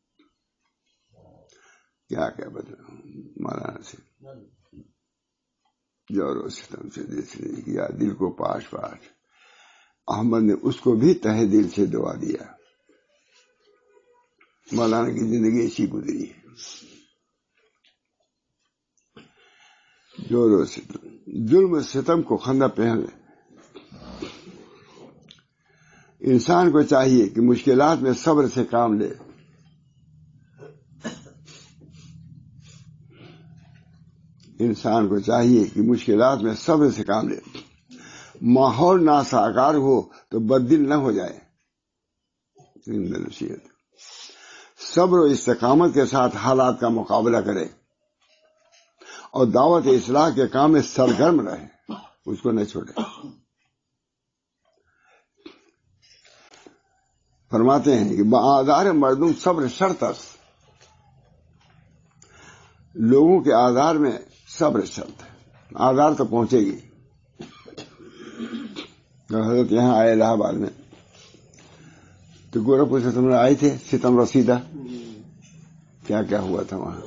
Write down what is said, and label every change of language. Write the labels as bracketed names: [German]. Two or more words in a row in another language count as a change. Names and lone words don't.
[Urdu] کیا بدلا مولانا سے. جور و ستم سے جس نے کیا دل کو پاش پاش، احمد نے اس کو بھی تہ دل سے دعا دیا. مولانا کی زندگی ایسی گزری ہے. جور و ستم، ظلم و ستم کو خندہ پہن. انسان کو چاہیے کہ مشکلات میں صبر سے کام لے. انسان کو چاہیے کہ مشکلات میں صبر سے کام لے. ماحول ناساگار ہو تو بددل نہ ہو جائے. نصیحت. صبر و استقامت کے ساتھ حالات کا مقابلہ کرے اور دعوت اصلاح کے کام میں سرگرم رہے، اس کو نہ چھوڑے. فرماتے ہیں کہ [Persian] بآزار مردم صبر شرط است، [Urdu] لوگوں کے آزار میں صبر شرط ہے، آزار تو پہنچے گی. حضرت یہاں آئے الہ آباد میں تو گورکھپور سے تم آئے تھے، ستم رسیدہ کیا کیا ہوا تھا وہاں.